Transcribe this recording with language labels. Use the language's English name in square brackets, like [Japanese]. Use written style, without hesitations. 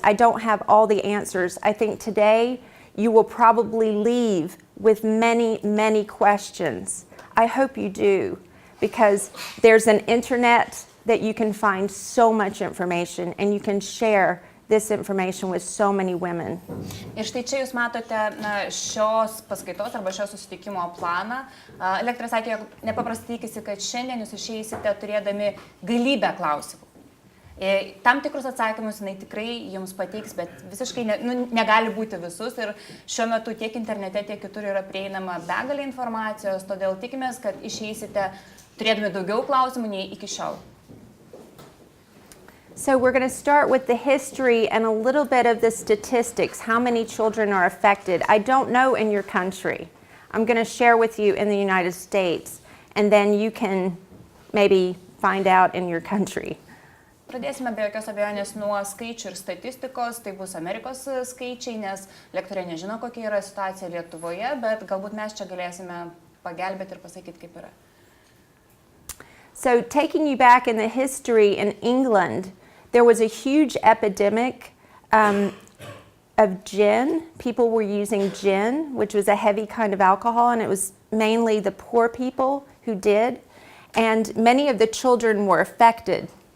[English] I don't have all the answers. I think today you will probably leave with many, many questions. I hope you do, because there's an internet that you can find so much information and you can share this information with so many women. [Lithuanian] Ir štai čia jūs matote šios paskaitos arba šios susitikimo planą. Lektorė sakė, jog nepaprastai tikisi, kad šiandien jūs išeisite turėdami galybę klausimų. Tam tikrus atsakymus jinai tikrai jums pateiks, bet visiškai negali būti visus ir šiuo metu tiek internete, tiek kitur yra prieinama begalė informacijos, todėl tikimės, kad išeisite turėdami daugiau klausimų nei iki šiol. [English] So we're going to start with the history and a little bit of the statistics, how many children are affected. I don't know in your country. I'm going to share with you in the United States, and then you can maybe find out in your country. [Lithuanian] Pradėsime be jokios abejonės nuo skaičių ir statistikos, tai bus Amerikos skaičiai, nes lektorė nežino, kokia yra situacija Lietuvoje, bet galbūt mes čia galėsime pagelbėti ir pasakyti, kaip yra. [English] So taking you back in the history in England, there was a huge epidemic of gin. People were using gin, which was a heavy kind of alcohol, and it was mainly the poor people who did, and many of the children were affected.